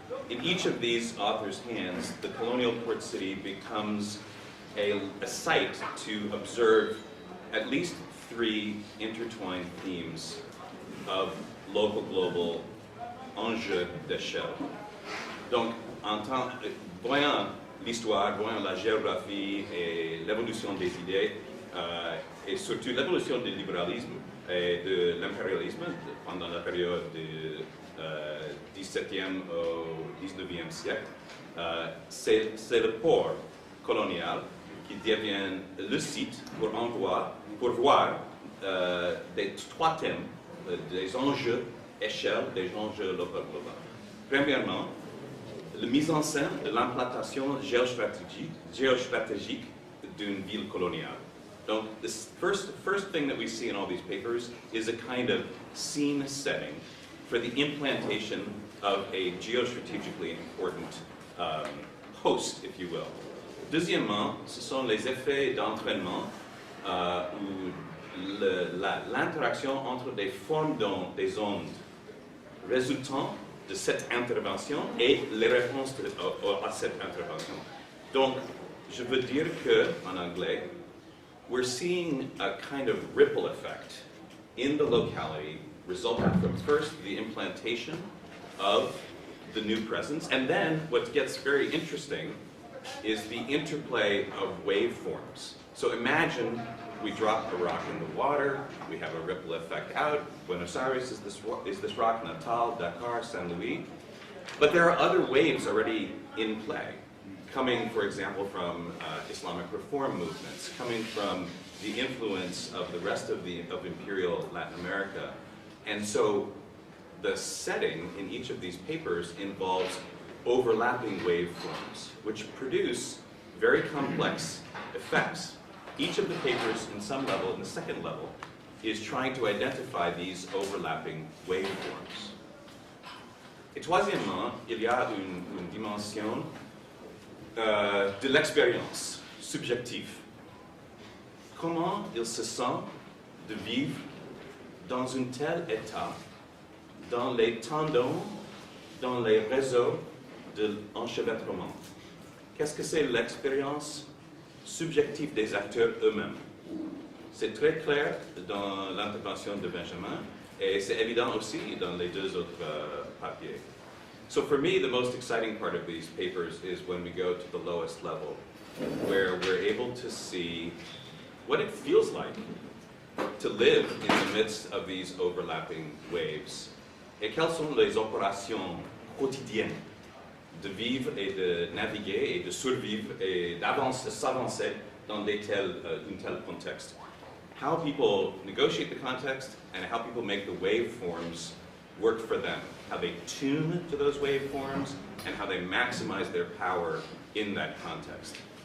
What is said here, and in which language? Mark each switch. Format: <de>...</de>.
<en>in each of these authors' hands, the colonial port city becomes a site to observe at least three intertwined themes of local global enjeux d'échelle.</en> <fr>Donc, voyant l'histoire, voyant la géographie et l'évolution des idées, et surtout l'évolution du libéralisme et de l'impérialisme pendant la période du 17e au 19e siècle, c'est le port colonial qui devient le site pour voir des trois thèmes, des enjeux échelle, des enjeux locaux globaux. Premièrement, la mise en scène de l'implantation géostratégique d'une ville coloniale.</fr> <en>Donc, the first thing that we see in all these papers is a kind of scene setting for the implantation of a geostrategically important post, if you will.</en> <fr>Deuxièmement, ce sont les effets d'entraînement ou l'interaction entre des formes des ondes résultant de cette intervention et les réponses à cette intervention. Donc, je veux dire que, en anglais,</fr> <en>we're seeing a kind of ripple effect in the locality resulting from first the implantation of the new presence, and then what gets very interesting is the interplay of waveforms. So imagine we drop a rock in the water, we have a ripple effect out. Buenos Aires is this rock, Natal, Dakar, San Luis. But there are other waves already in play, coming, for example, from Islamic reform movements, coming from the influence of the rest of imperial Latin America. And so the setting in each of these papers involves overlapping waveforms, which produce very complex effects. Each of the papers, in some level, in the second level, is trying to identify these overlapping waveforms.</en> <fr>Et troisièmement, il y a une dimension de l'expérience subjective. Comment il se sent de vivre dans un tel état, dans les tendons dans les réseaux de l'enchevêtrement. Qu'est-ce que c'est l'expérience subjective des acteurs eux-mêmes? C'est très clair dans l'intervention de Benjamin, et c'est évident aussi dans les deux autres papiers.</fr> <en>So for me, the most exciting part of these papers is when we go to the lowest level, where we're able to see what it feels like to live in the midst of these overlapping waves.</en> <fr>Et quelles sont les opérations quotidiennes de vivre et de naviguer et de survivre et s'avancer dans un tel contexte.</fr> <en>How people negotiate the context and how people make the waveforms work for them. How they tune to those waveforms and how they maximize their power in that context.</en>